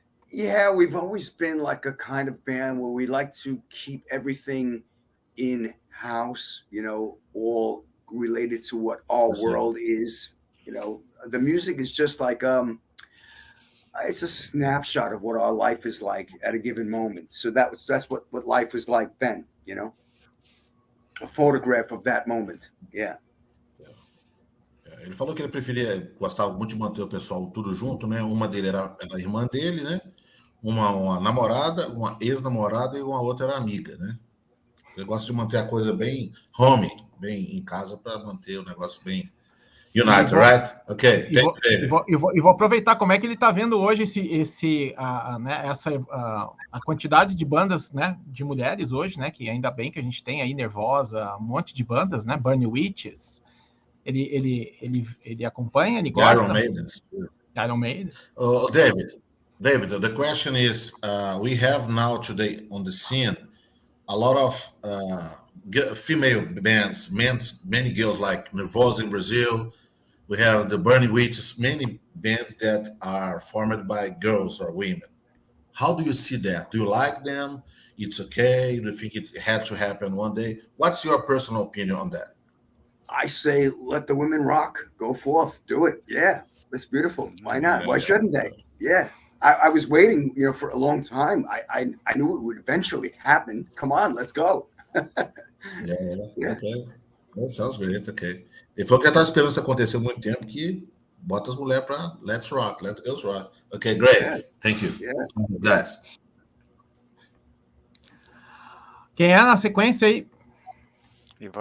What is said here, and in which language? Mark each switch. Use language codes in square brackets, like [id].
[en] Yeah, we've always been like a kind of band where we like to keep everything in-house, all related to what our world is. The music is just like it's a snapshot of what our life is like at a given moment. So that's what life was like then, a photograph of that moment. Yeah. [pt] Ele falou que ele gostava muito de manter o pessoal tudo junto, né? Uma dele era a irmã dele, né? Uma namorada, uma ex-namorada e uma outra era amiga, né? Ele gosta de manter a coisa bem home, bem em casa, para manter o negócio bem united, right? Ok. E vou aproveitar como é que ele está vendo hoje a quantidade de bandas, né, de mulheres hoje, né? Que ainda bem que a gente tem aí Nervosa, um monte de bandas, né? Burning Witches. Ele acompanha, ele gosta. Iron Maiden. [en] Oh, David, the question is, we have now today on the scene a lot of female bands, many girls like Nervosa in Brazil. We have the Burning Witches, many bands that are formed by girls or women. How do you see that? Do you like them? It's okay? Do you think it had to happen one day? What's your personal opinion on that? I say, let the women rock. Go forth. Do it. Yeah. That's beautiful. Why not? Yeah. Why shouldn't they? Yeah. I was waiting, for a long time. I knew it would eventually happen. Come on, let's go. Yeah. Okay. That sounds great. Okay. [pt] Ele falou que já está esperando isso acontecer há muito tempo, que bota as mulheres para [en] let's rock, let the girls rock. Okay, great. Yeah. Thank you. Yeah. Guys. [pt] Quem é na sequência aí? Ivan?